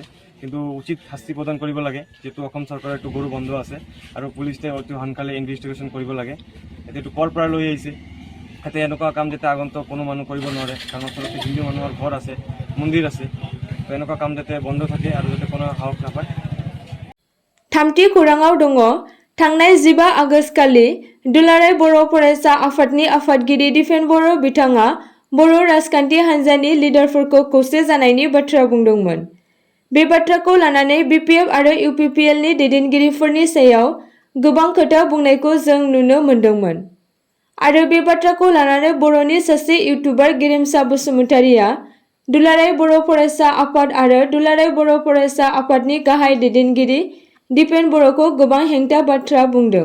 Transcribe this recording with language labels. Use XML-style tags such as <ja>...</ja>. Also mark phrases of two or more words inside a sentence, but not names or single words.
<as>কিন্তু উচিত শাস্তি প্ৰদান কৰিব লাগে, যিহেতু অসম চৰকাৰৰ এইটো গৰু বন্ধ আছে আৰু পুলিচে অতি সোনকালে ইনভেষ্টিগেশ্যন কৰিব লাগে। এতিয়া এইটো ক'ৰ পৰা লৈ আহিছে, এতিয়া এনেকুৱা কাম যাতে আগন্তুক কোনো মানুহ কৰিব নোৱাৰে, কাৰণ আচলতে হিন্দু মানুহৰ ঘৰ আছে, মন্দিৰ আছে, তো এনেকুৱা কাম যাতে বন্ধ থাকে আৰু যাতে কোনো সাহস নাপায়।</as> <brx>थामथि खौराङाव दङ थांनाय 15 आगस्तखालि दुलाराय बर' फरायसा आफादनि आफादगिरि दिपेन बर' बिथाङा बर' राजखान्थि हान्जानि लिडारफोरखौ खौसे जानायनि बाथ्रा बुंदोंमोन। बे बाथ्राखौ लानानै BPF आरो UPPLनि दैदेनगिरिफोरनि सायाव गोबां खोथा बुंनायखौ जों नुनो मोन्दोंमोन आरो बे बाथ्राखौ लानानै बर'नि सासे इउटुबार गेरेमसा बसुमतारीया दुलाराय बर' फरायसा आफाद आरो दुलाराय बर' फरायसा आफादनि गाहाय दैदेनगिरि दिपेन बर'खौ गोबां हेंथा बाथ्रा बुंदों।</brx>